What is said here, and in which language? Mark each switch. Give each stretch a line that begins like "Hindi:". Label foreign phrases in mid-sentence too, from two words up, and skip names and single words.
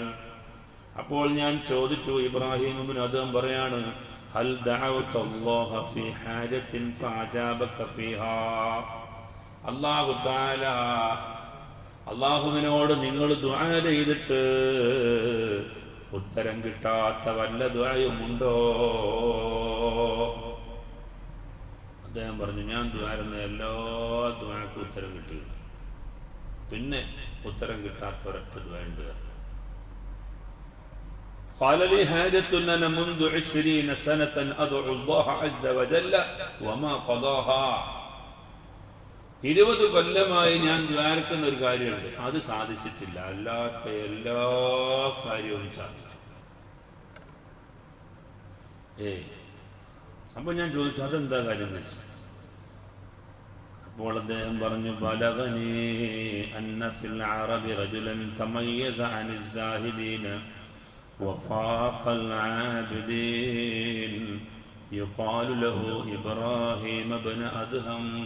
Malayalam: അപ്പോൾ ഞാൻ ചോദിച്ചു, ഇബ്രാഹിം ഇബ്നു അദ്ഹം പറയാണ്,
Arabic: هل دعوت الله في حاجة فأجابك فيها, الله تعالى,
Malayalam: അല്ലാഹുവിനോട് നിങ്ങൾ ദുആ ചെയ്തിട്ട് ഉത്തരം കിട്ടാത്ത വല്ല ദുആയുമുണ്ടോ? അദ്ദേഹം പറഞ്ഞു, ഞാൻ ദുആരുന്ന എല്ലാ ദുആക്കും ഉത്തരം കിട്ടി, പിന്നെ ഉത്തരം കിട്ടാത്ത ഒരൊറ്റ ദുആയുണ്ട്.
Arabic: قال لي حاجة أنا منذ 20 سنة أدعو الله عز وجل وما قضاها.
Malayalam: 20 കൊല്ലമായി ഞാൻ ദ്വാരക്കുന്ന ഒരു കാര്യമുണ്ട്, അത് സാധിച്ചിട്ടില്ല, അല്ലാത്ത എല്ലാ കാര്യവും സാധിച്ചു. അപ്പോൾ ഞാൻ ചോദിച്ചു അതെന്താ കാര്യം എന്ന് വെച്ചു. അപ്പോൾ അദ്ദേഹം പറഞ്ഞു
Arabic: بلغني أن في العرب رجلا تميز عن الزاهدين وفاق العابدين يقال له إبراهيم بن أدهم.